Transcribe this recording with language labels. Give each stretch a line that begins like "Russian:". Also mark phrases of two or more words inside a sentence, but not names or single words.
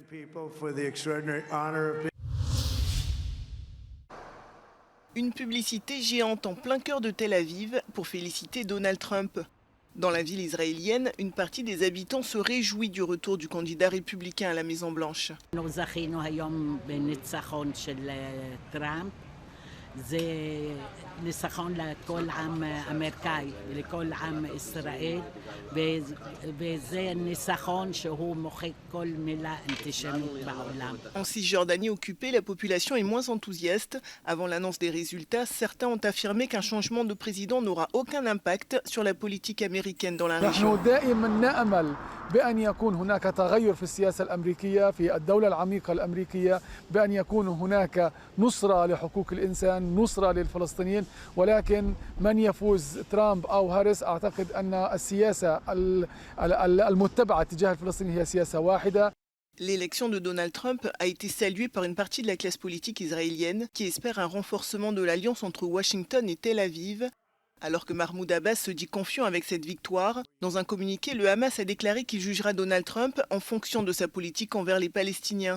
French: Une publicité géante en plein cœur de Tel Aviv pour féliciter Donald Trump. Dans la ville israélienne, une partie des habitants se réjouit du retour du candidat républicain à la Maison-Blanche.
Hebrew: זה ניצחון לכל עם אמריקאי ולכל עם ישראל וזה ניצחון שהוא מוחק כל מילה אנטישמית בעולם.
French: En Cisjordanie occupée, la population est moins enthousiaste. Avant l'annonce des résultats, certains ont affirmé qu'un changement de président n'aura aucun impact sur la politique américaine dans la région.
Arabic: بأن يكون هناك تغير في السياسة الأمريكية في الدولة العميقة الأمريكية بأن يكون هناك نصرة لحقوق الإنسان نصرة للفلسطينيين ولكن من يفوز ترامب أو هاريس أعتقد أن السياسة المتبعة تجاه الفلسطينيين هي سياسة واحدة.
French: L'élection de Donald Trump a été saluée par une partie de la classe politique israélienne qui espère un renforcement de l'alliance entre Washington et Tel Aviv. Alors que Mahmoud Abbas se dit confiant avec cette victoire, dans un communiqué, le Hamas a déclaré qu'il jugera Donald Trump en fonction de sa politique envers les Palestiniens.